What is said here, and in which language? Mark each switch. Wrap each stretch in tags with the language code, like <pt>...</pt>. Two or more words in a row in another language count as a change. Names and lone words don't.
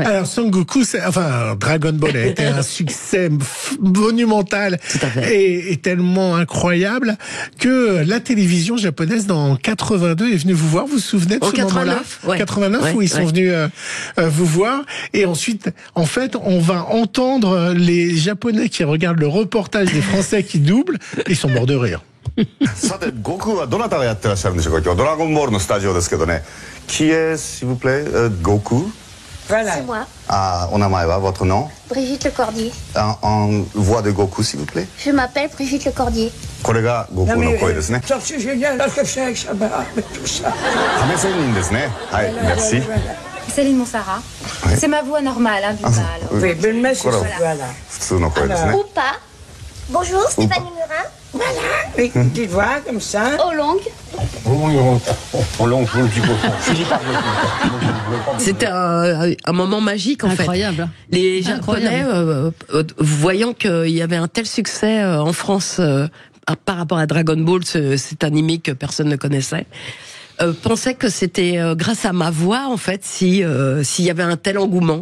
<fr>Alors, Son Goku, Dragon Ball a été un succès monumental et tellement incroyable que la télévision japonaise, dans 82, est venue vous voir. Vous vous souvenez de ce moment-là? 89, où ils sont venus vous voir. Et ensuite, en fait, on va entendre les Japonais qui regardent le reportage des Français qui doublent, ils sont morts de rire.</fr> <ja>さて、悟空はどなたがやってらっしゃるんでしょうか。今日ドラゴンボールのスタジオですけどね。</ja> <fr>Qui est, s'il vous plaît, Goku? Voilà. C'est moi. Ah, on a votre nom? Brigitte Lecordier. En voix de Goku, s'il vous plaît. Je m'appelle Brigitte Lecordier.</fr> <ja>これが悟空の声ですね。</ja> <fr>C'est génial, ce que c'est avec ça, tout ça.</fr> <ja>亀仙人ですね。はい、merci.</ja> <fr>Céline Montserrat. C'est ma voix normale, du mal. Oui, mais c'est ça. Voilà.</fr> <ja>普通の声ですね。</ja> <fr>Ou pas. Bonjour, Stéphanie Murin. Voilà, avec une petite voix comme ça. Au longue. C'était un moment magique en fait. Incroyable. Les Japonais, voyant qu'il y avait un tel succès en France par rapport à Dragon Ball, cet animé que personne ne connaissait, pensaient que c'était grâce à ma voix en fait s'il y avait un tel engouement.</fr>